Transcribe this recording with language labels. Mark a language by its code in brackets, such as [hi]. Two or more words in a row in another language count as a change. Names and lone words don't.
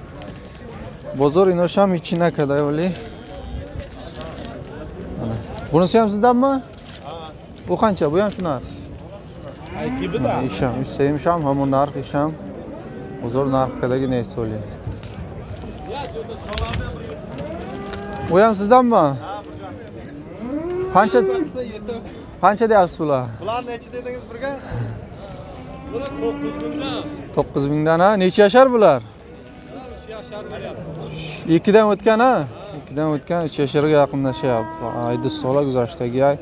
[tg] бозор иношам ҳичи накардай, вале бунусиам сиздамма? [uz] бу қанча? буям шу нарх? [tg] ишам сеимшам ҳамун нарх. ишам бозор нарх кардагӣ нест, вале буям сиздамма? [uz] Qancha deyapsiz bular? Bular necha dedingiz birga? 9,000 ha? Necha yashar bular? 2dan o'tgan ha? 2dan o'tgan 3 yasharga yaqinlashyapti. [tg] айди сола гузаштагӣ ай.